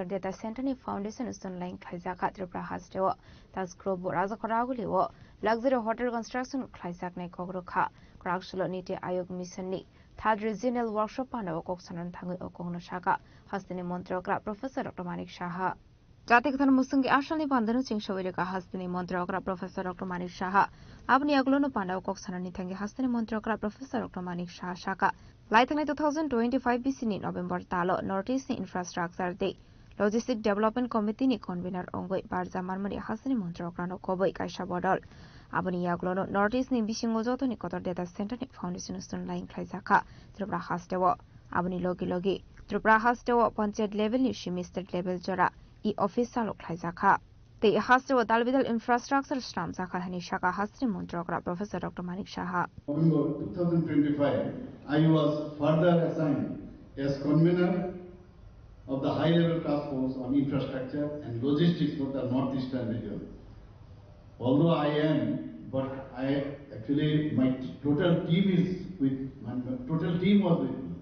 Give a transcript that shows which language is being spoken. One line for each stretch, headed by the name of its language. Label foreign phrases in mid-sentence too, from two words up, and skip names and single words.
Kok Borok: डेटा सेन्टारनि फाउन्डेसन स्टोनलाइन खाइजाखा त्रिपुरा हास्टेव ताजग्रुप राजाखरागुलिव
English: luxury hotel construction
Kok Borok: खाइजाकनाय कग्रखा क्राकसल नीति आयोग मिशननि
English: third regional workshop
Kok Borok: पानाव कक्सनन थाङै अकंनो शाखा हास्टेनि मन्त्रिग्रा प्रोफेसर डॉक्टर मानिक साहा जाति कथन मुसुंगी आशलनि बान्दनो चिंसवेरेका हास्टेनि मन्त्रिग्रा प्रोफेसर डॉक्टर मानिक साहा आपनि अगलोनो पानाव कक्सननि थाङै हास्टेनि मन्त्रिग्रा प्रोफेसर डॉक्टर मानिक साहा शाखा लाइथांनि 2025 बिसिनि नभेम्बर तालो
English: North East infrastructure de logistic development
Kok Borok: कमिटीनि कन्वीनर अंगै बारजा मानमनि हास्टेनि मन्त्रिग्रानो कबै काइसा बदल आबनि याग्लोनो नॉर्थ ईस्टनि बिसिंग जौतोनि कतर डेटा सेन्टारनि फाउन्डेसन स्टोन लाइन खाइजाखा त्रिपुरा हास्टेव आबनि लगे लगे त्रिपुरा हास्टेव पंचायत लेभेलनि सिमी
English: state level
Kok Borok: जरा ई ऑफिसाल खाइजाखा ते हास्टेव दालबिदाल इंफ्रास्ट्रक्चर स्ट्राम जाखा हनि शाखा हास्टेनि मन्त्रिग्रा प्रोफेसर डॉक्टर मानिक साहा
English: November 2025 I was further assigned as convener of the high-level task force on infrastructure and logistics for the northeastern region. Although I am, but I actually my total team is with my total team was with me.